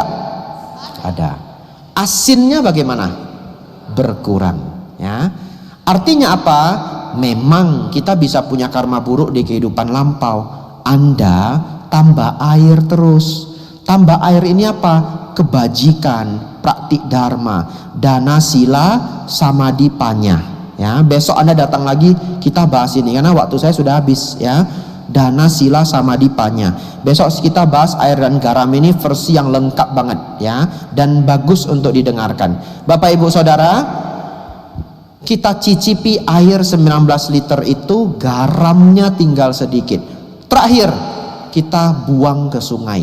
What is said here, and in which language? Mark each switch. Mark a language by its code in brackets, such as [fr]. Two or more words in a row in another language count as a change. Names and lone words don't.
[id] Ada. Asinnya bagaimana? Berkurang ya. Artinya apa? Memang kita bisa punya karma buruk di kehidupan lampau. Anda tambah air terus. Tambah air ini apa? Kebajikan, praktik dharma, [pi] dana sila samadhi panya. [id] Ya, besok Anda datang lagi kita bahas ini karena waktu saya sudah habis ya. [pi] Dana sila samadhi panya. [id] Besok kita bahas air dan garam ini versi yang lengkap banget ya, dan bagus untuk didengarkan. Bapak Ibu Saudara, kita cicipi air 19 liter itu, garamnya tinggal sedikit. Terakhir kita buang ke sungai.